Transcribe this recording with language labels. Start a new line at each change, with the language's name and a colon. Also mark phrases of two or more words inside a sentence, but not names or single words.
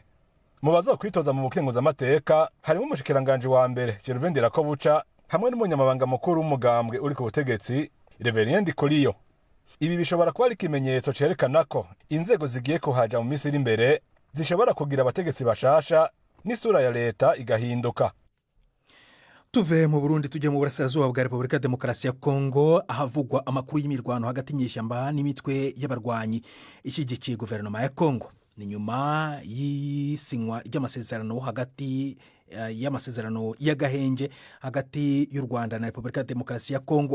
Rundi: Mu bazokwitoza mu bukenguza amateka harimo umushikiranganje wa mbere Gervais Ndirakobuca hamwe n'umunyamabanga mukuru w'umugambwe uri ku butegetsi Reverien Ndikuriyo. Ibi bishobora kuba ari ikimenyetso cerekana ko inzego zigiye kuhaja mu minsi iri imbere zishobora kugira abategetsi bashasha n'isura ya leta igahinduka.
Kinyarwanda: tuve mu Burundi tujye mu burasirazuba bwa Repubulika ya Demokarasi ya Kongo ahavugwa amakuru y'imirwano hagati y'inyeshyamba n'imitwe y'abarwanyi ishyigikiye guverinoma ya Kongo. Ni nyuma y'isinywa ry'amasezerano hagati y'amasezerano y'agahenge hagati y'u Rwanda na Repubulika ya Demokarasi ya Kongo.